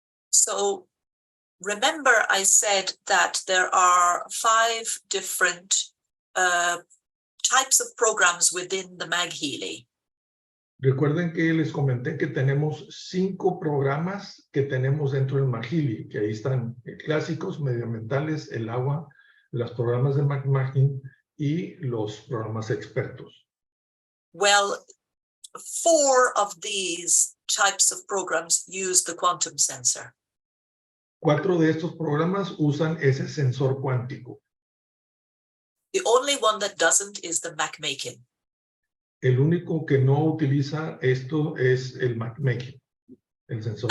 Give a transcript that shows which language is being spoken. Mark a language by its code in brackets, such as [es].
[en] So remember I said that there are 5 different types of programs within the MagHealy. [es] Recuerden que les comenté que tenemos 5 programas que tenemos dentro del MagHealy, que ahí están clásicos, medioambientales, el agua, los programas de MagHealy y los programas expertos. [en] Well, 4 of these types of programs use the quantum sensor. [es] 4 de estos programas usan ese sensor cuántico. [en] The only one that doesn't is the MagMaking. [es] El único que no utiliza esto es el MagHealy, el sensor